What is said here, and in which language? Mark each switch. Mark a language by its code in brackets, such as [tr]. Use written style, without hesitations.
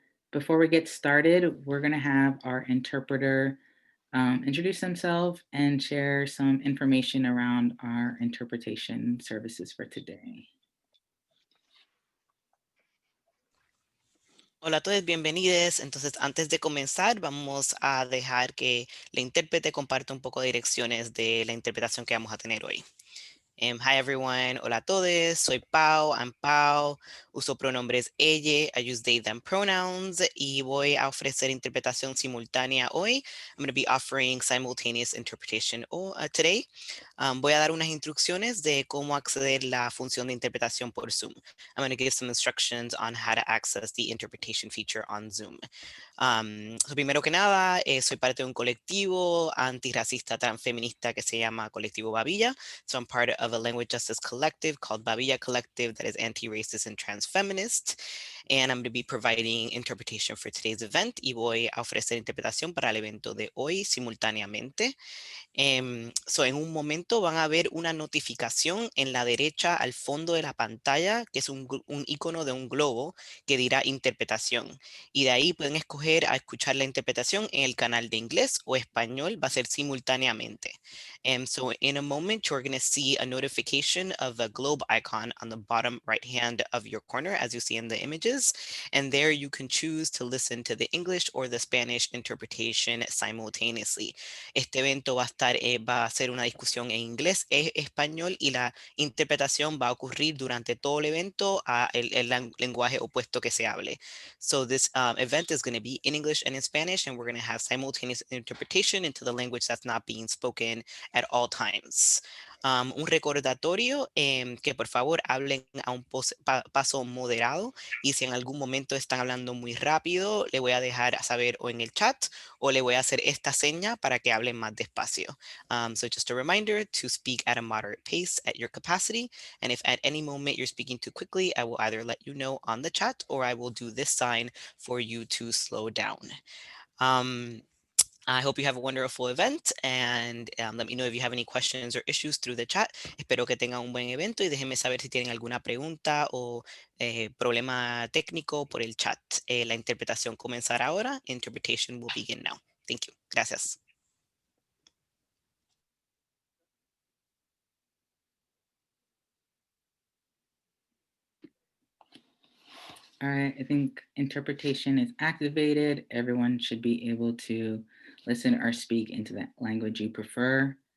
[en] Before we get started, we're going to have our interpreter introduce themselves and share some information around our interpretation services for today. [es] Hola a todos, bienvenidos. Entonces, antes de comenzar, vamos a dejar que la intérprete comparta un poco de direcciones de la interpretación que vamos a tener hoy. [en] Hi everyone, [es] hola a todos, soy Pau, [en] I'm Pau, [es] uso pronombres ella, [en] I use they, them pronouns, [es] y voy a ofrecer interpretación simultánea hoy. [en] I'm going to be offering simultaneous interpretation today. [es] Voy a dar unas instrucciones de cómo acceder a la función de interpretación por Zoom. [en] I'm going to give some instructions on how to access the interpretation feature on Zoom. [es] Primero que nada, soy parte de un colectivo antirracista transfeminista que se llama Colectivo Babilla. [en] So I'm part of a language justice collective called Babilla Collective that is anti-racist and transfeminist. And I'm going to be providing interpretation for today's event [es] y voy a ofrecer interpretación para el evento de hoy simultáneamente. En un momento van a ver una notificación en la derecha al fondo de la pantalla, que es un icono de un globo que dirá interpretación. Y de ahí pueden escoger a escuchar la interpretación en el canal de inglés o español, va a ser simultáneamente. [en] So in a moment, you're going to see a notification of a globe icon on the bottom right hand of your corner, as you see in the images. And there you can choose to listen to the English or the Spanish interpretation simultaneously. [es] Este evento va a ser una discusión en inglés e español y la interpretación va a ocurrir durante todo el evento a el lenguaje opuesto que se hable. [en] So this event is going to be in English and in Spanish, and we're going to have simultaneous interpretation into the language that's not being spoken at all times. [es] Un recordatorio que por favor hablen a un paso moderado, y si en algún momento están hablando muy rápido, le voy a dejar saber o en el chat o le voy a hacer esta seña para que hablen más despacio. [en] So just a reminder to speak at a moderate pace at your capacity, and if at any moment you're speaking too quickly, I will either let you know on the chat or I will do this sign for you to slow down. I hope you have a wonderful event, and let me know if you have any questions or issues through the chat. [es] Espero que tengan un buen evento y déjenme saber si tienen alguna pregunta o problema técnico por el chat. La interpretación comenzará ahora. [en] Interpretation will begin now. Thank you. Gracias. All right, I think interpretation is activated. Everyone should be able to listen or speak into that language you prefer.